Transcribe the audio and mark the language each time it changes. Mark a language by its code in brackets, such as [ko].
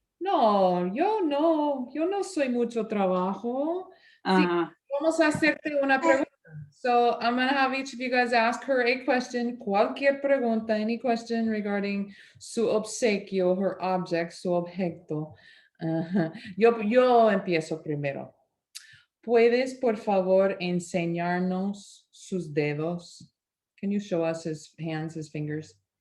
[es] No, yo no soy mucho trabajo. Sí, vamos a hacerte una pregunta. [en] So I'm going to have each of you guys ask her a question. [es] Cualquier pregunta, [en] any question regarding [es] su obsequio, [en] her object, [es] su objeto. Yo empiezo primero. ¿Puedes, por favor, enseñarnos sus dedos? [en] Can you show us his hands, his fingers?